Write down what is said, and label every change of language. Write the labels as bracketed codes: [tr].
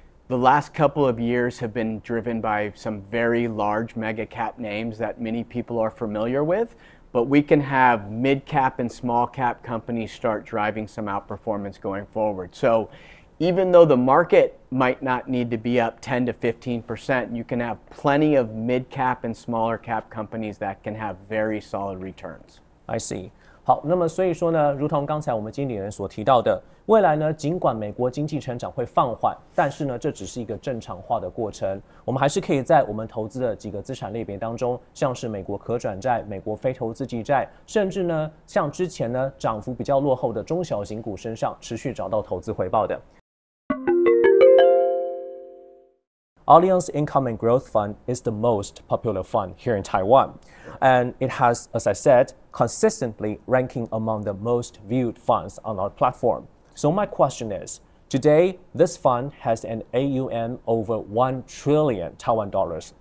[en] The last couple of years have been driven by some very large mega cap names that many people are familiar with, but we can have mid cap and small cap companies start driving some outperformance going forward. So even though the market might not need to be up 10 to 15%, you can have plenty of mid cap and smaller cap companies that can have very solid returns. I see. [zh] 好，那么所以说呢，如同刚才我们经理人所提到的，未来呢，尽管美国经济成长会放缓，但是呢，这只是一个正常化的过程。我们还是可以在我们投资的几个资产类别当中，像是美国可转债、美国非投资级债，甚至呢，像之前呢涨幅比较落后的中小型股身上，持续找到投资回报的。 [en] Allianz Income and Growth Fund is the most popular fund here in Taiwan, and it has, as I said, consistently ranking among the most viewed funds on our platform. So my question is, today this fund has an AUM over 1 trillion Taiwan dollars.